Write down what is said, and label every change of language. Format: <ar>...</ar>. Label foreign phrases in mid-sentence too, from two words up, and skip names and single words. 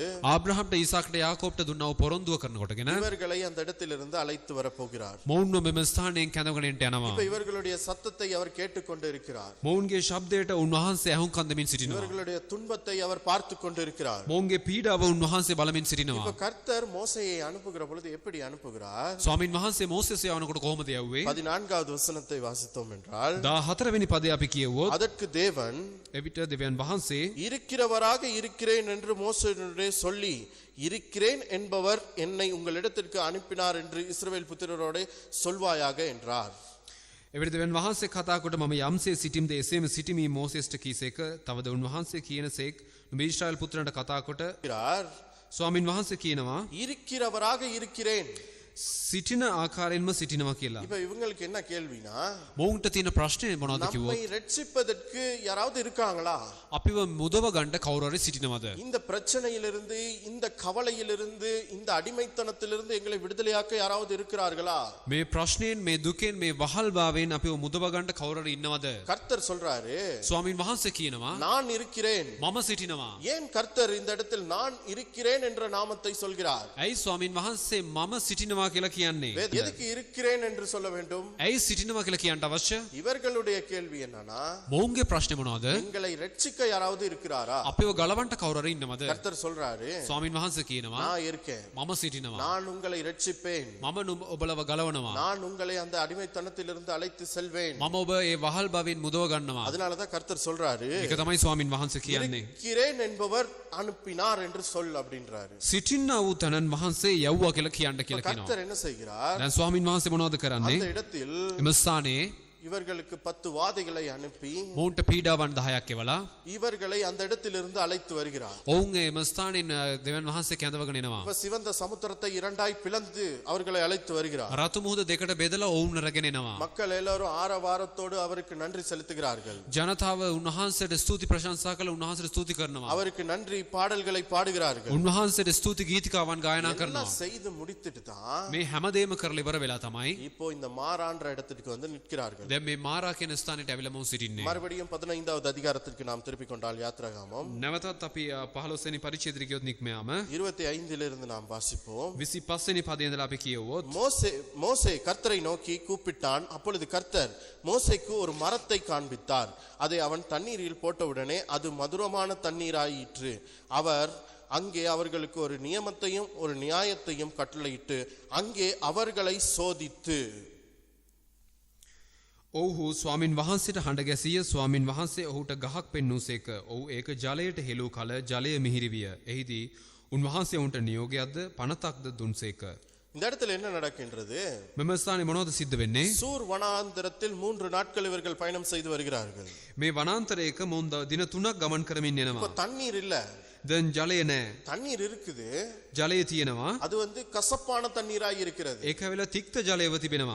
<si>ආබ්‍රහම්ට ඊසාක්ට යාකෝබ්ට දුන්නව පොරොන්දුව කරනකොටගෙන</si> <ta>இவர்களை அந்த இடத்திலிருந்து அழைத்து வர போகிறார்.</ta> <si>මොවුන්ව මෙම ස්ථානයෙන් කැඳවගෙන යනවා.</si> <ta>இப்போ இவர்களுடைய சத்தத்தை அவர் கேட்டுக்கொண்டு இருக்கிறார்.</ta> <si>මොවුන්ගේ ශබ්දයට උන්වහන්සේ ඇහුම්කන් දෙමින් සිටිනවා.</si> <ta>இவர்களுடைய துன்பத்தை அவர் பார்த்து கொண்டு இருக்கிறார்.</ta> <si>මොවුන්ගේ පීඩාව උන්වහන්සේ බලමින් සිටිනවා.</si> <ta>இப்போ கர்த்தர் மோசேயை அனுப்புகிற பொழுது எப்படி அனுப்புகிறார்?</ta> <si>ස්වාමින් වහන්සේ මෝසෙස් යවනකොට කොහොමද යවුවේ?</si> <ta>14வது வசனத்தை வாசித்தோம் என்றால்</ta> <si>14 වෙනි පදේ අපි කියවුවොත්</si> <ta>அதற்கு தேவன்</ta> <si>එවිට දෙවියන් වහන්සේ</si> <ta>இருக்கிறவராக இருக்கிறேன் என்று மோசேயிடம் சொல்லி இருக்கிறேன் என்பவர் என்னை உங்களிடத்திற்கு அனுப்பினார் என்று இஸ்ரவேல் புத்திரரோடு சொல்வாயாக என்றார்.</ta> <si>එවිට දෙවියන් වහන්සේ කතා කොට මම යම්සේ සිටිම්ද එසේම සිටිමි මෝසෙස්ට කීසේක තවද උන්වහන්සේ කියනසේක් නුඹ ඊශ්‍රායල් පුත්‍රයන්ට කතා කොට ස්වාමින් වහන්සේ කියනවා</si> <ta>இருக்கிறவராக இருக்கிறேன்</ta> <si>සිටින ආකාරයෙන්ම සිටිනවා කියලා.</si> <ta>இப்போ இவங்களுக்கு என்ன கேள்வினா</ta> <si>මොවුන්ට තියෙන ප්‍රශ්නේ මොනවද</si> <ta>நம்மை</ta> <si>කිව්වොත්</si> <ta>ரட்சிப்பதற்கு யாராவது இருக்காங்களா?</ta> <si>අපිව මුදව ගන්න කවුරු හරි සිටිනවද?</si> <ta>இந்த பிரச்சனையிலிருந்து இந்த கவலையிலிருந்து இந்த அடிமைத்தனத்திலிருந்து எங்களை விடுதலையாக்க யாராவது இருக்கிறார்களா?</ta> <si>මේ ප්‍රශ්නයෙන් මේ දුකෙන් මේ වහල් භාවයෙන් අපිව මුදව ගන්න කවුරු හරි ඉන්නවද?</si> <ta>கர்த்தர் சொல்றாரு</ta> <si>ස්වාමින් වහන්සේ කියනවා</si> <ta>நான் இருக்கிறேன்.</ta> <si>මම සිටිනවා.</si> <ta>ஏன் கர்த்தர் இந்த இடத்தில் நான் இருக்கிறேன் என்ற நாமத்தை சொல்கிறார்?</ta> <si>ඇයි ස්වාමින් වහන්සේ මම සිටිනවා කියලා කියන්නේ?</si> <ta>எதுக்கு இருக்கிறேன் என்று சொல்ல வேண்டும்?</ta> <si>ඇයි සිටිනවා කියලා කියන්න අවශ්‍ය?</si> <ta>இவர்களுடைய கேள்வி என்னன்னா</ta> <si>මොවුන්ගේ ප්‍රශ්නේ මොනවද?</si> <ta>எங்களை ரட்சிக்க யாராவது இருக்கிறாரா?</ta> <si>අපිව ගලවන්න කවුරු හරි ඉන්නවද?</si> <ta>கர்த்தர் சொல்றாரு</ta> <si>ස්වාමින් වහන්සේ කියනවා</si> <ta>நான் இருக்கேன்.</ta> <si>මම සිටිනවා.</si> <ta>நான் உங்களை ரட்சிப்பேன்.</ta> <si>මම ඔබලව ගලවනවා.</si> <ta>நான் உங்களை அந்த அடிமைத்தனத்திலிருந்து அழைத்து செல்வேன்.</ta> <si>මම ඔබ ඒ වහල් භවෙන් මුදව ගන්නවා.</si> <ta>அதனால தான் கர்த்தர் சொல்றாரு</ta> <si>ඒක තමයි ස්වාමින් වහන්සේ කියන්නේ.</si> <ta>இருக்கிறேன் என்பவர் அனுப்பினார் என்று சொல் அப்படின்றாரு.</ta> <si>සිටින්නා වූ තනන් වහන්සේ යවුවා කියලා කියන්න කියලා කියනවා.</si> <ta>கர்த்தர் என்ன செய்கிறார்?</ta> <si>දැන් ස්වාමින් වහන්සේ මොනවද කරන්නේ?</si> <ta>அந்த இடத்தில்</ta> <si>එම ස්ථානයේ</si> <ta>இவர்களுக்கு 10 வாதைகளை அனுப்பி</ta> <si>මොවුන්ට පීඩාවන් 10ක් එවලා</si> <ta>இவர்களை அந்த இடத்திலிருந்து அழைத்து வருகிறார்.</ta> <si>ඔවුන් එම ස්ථානෙන් දෙවියන් වහන්සේ කැඳවගෙන එනවා.</si> <ta>இப்ப சிவந்த சமுத்திரத்தை இரண்டாய் பிளந்து அவர்களை அழைத்து வருகிறார்.</ta> <si>රතු මුහුද දෙකට බෙදලා ඔවුන් රැගෙන එනවා.</si> <ta>மக்கள் எல்லாரும் ஆரவாரத்தோடு அவருக்கு நன்றி செலுத்துகிறார்கள்.</ta> <si>ජනතාව උන්වහන්සේට ස්තුති ප්‍රශංසා කළ උන්වහන්සේට ස්තුති කරනවා.</si> <ta>அவருக்கு நன்றி பாடல்களை பாடுகிறார்கள்.</ta> <si>උන්වහන්සේට ස්තුති ගීතිකාවන් ගායනා</si> <ta>எல்லாம்</ta> <si>කරනවා.</si> <ta>செய்து முடித்துட்டு தான்</ta> <si>මේ හැමදේම කරලා ඉවර වෙලා තමයි</si> <ta>இப்போ இந்த மாறான்ற இடத்துக்கு வந்து நிற்கிறார்கள்.</ta> <si>දැන් මේ මාරා කියන ස්ථානෙට ඇවිල්ලා මොවුන් සිටින්නේ.</si> <ta>மறுபடியும் 15வது அதிகாரத்திற்கு நாம் திருப்பிக் கொண்டால் யாத்ராகமம்</ta> <si>නැවතත් අපි 15 වෙනි පරිච්ඡේදයට ගියොත් නික්මයාම</si> <ta>25 இருந்து நாம் வாசிப்போம்.</ta> <si>25 වෙනි පදේ ඉඳලා අපි කියවුවොත්</si> <ta>மோசே கர்த்தரை நோக்கி கூப்பிட்டான். அப்பொழுது கர்த்தர் மோசேக்கு ஒரு மரத்தை காண்பித்தார். அதை அவன் தண்ணீரில் போட்டவுடனே அது மதுரமான தண்ணீராயிற்று. அவர் அங்கே அவர்களுக்கு ஒரு நியமத்தையும் ஒரு நியாயத்தையும் கட்டளையிட்டு அங்கே அவர்களை சோதித்து</ta> <si>ඔව්හු ස්වාමින් වහන්සේට හඬ ගැසීය. ස්වාමින් වහන්සේ ඔහුට ගහක් පෙන්වූසේක. ඔහු ඒක ජලයට හෙළූ කල ජලය මිහිරි විය. එහිදී උන්වහන්සේ ඔවුන්ට නියෝගයක්ද පනතක්ද දුන්සේක.</si> <ta>இந்த இடத்துல என்ன நடக்கின்றது?</ta> <si>මෙම ස්ථානේ මොනවද සිද්ධ වෙන්නේ?</si> <ta>சூர் வனாந்தரத்தில் 3 நாட்கள் இவர்கள் பயணம் செய்து வருகிறார்கள்.</ta> <si>මේ වනාන්තරයක මොන් දින 3ක් ගමන් කරමින්</si> <ta>இப்போ</ta> <si>යනවා.</si> <ta>தண்ணீர் இல்ல.</ta> <si>දැන් ජලය නැහැ.</si> <ta>தண்ணீர் இருக்குது.</ta> <si>ජලය තියෙනවා.</si> <ta>அது வந்து கசப்பான தண்ணீராய் இருக்கிறது.</ta> <si>ඒක වෙලා තික්ත ජලයව තිබෙනවා.</si>